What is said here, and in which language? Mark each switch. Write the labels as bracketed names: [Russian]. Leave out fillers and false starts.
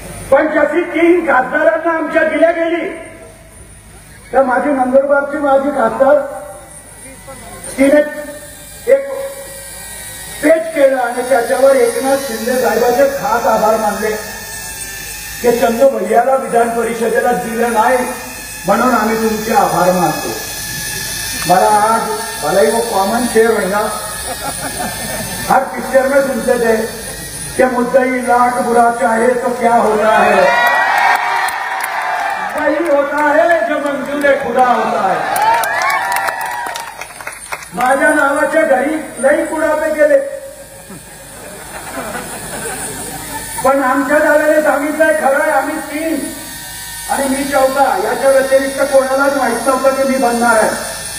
[Marathi] पण जशी 3 खासदारांना आमच्या दिल्या गेली तर माझी नंदुरबारची माझी खासदार तिने एक पेच केलं आणि त्याच्यावर एकनाथ शिंदे साहेबांचे खास आभार मानले की चंदू भैयाला विधान परिषदेला दिलं नाही म्हणून आम्ही तुमचे आभार मानतो। मला आज [Hindi] भलाई वो कॉमन शेर है ना, हर पिक्चर में सुनते थे कि मुद्दई लाख बुरा चाहे तो क्या होता है, वही होता है जो मंजूर खुदा होता है। [Marathi] माझ्या नावाच्या घरी लई कुडापे गेले, पण आमच्या दादाने सांगितलंय खरं आहे आम्ही 3 आणि मी 4था, याच्या व्यतिरिक्त कोणालाच माहित नव्हतं की मी बनणार आहे।